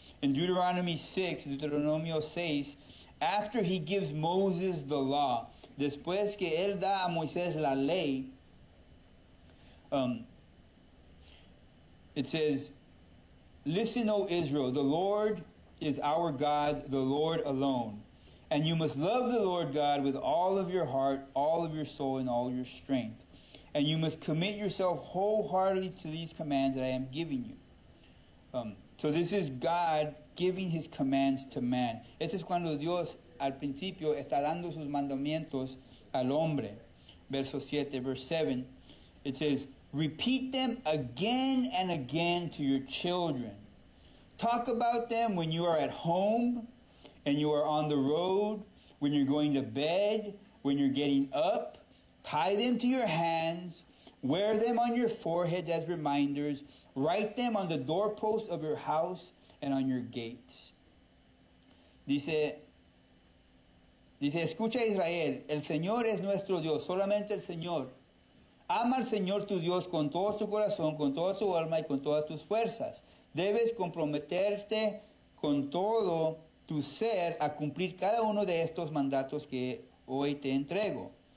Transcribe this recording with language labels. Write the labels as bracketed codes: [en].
[en] In Deuteronomio 6, after he gives Moses the law, [es] después que él da a Moisés la ley, [en] it says, listen, O Israel, the Lord is our God, the Lord alone. And you must love the Lord God with all of your heart, all of your soul, and all your strength. And you must commit yourself wholeheartedly to these commands that I am giving you. So this is God giving his commands to man. [es] Este es cuando Dios al principio está dando sus mandamientos al hombre. Verso 7, [en] verse 7, it says, repeat them again and again to your children. Talk about them when you are at home and you are on the road, when you're going to bed, when you're getting up. Tie them to your hands, wear them on your forehead as reminders, write them on the doorposts of your house and on your gates. [es] Dice, escucha Israel, el Señor es nuestro Dios, solamente el Señor. Ama al Señor tu Dios con todo tu corazón, con toda tu alma y con todas tus fuerzas. Debes comprometerte con todo tu ser a cumplir cada uno de estos mandatos que hoy te entrego.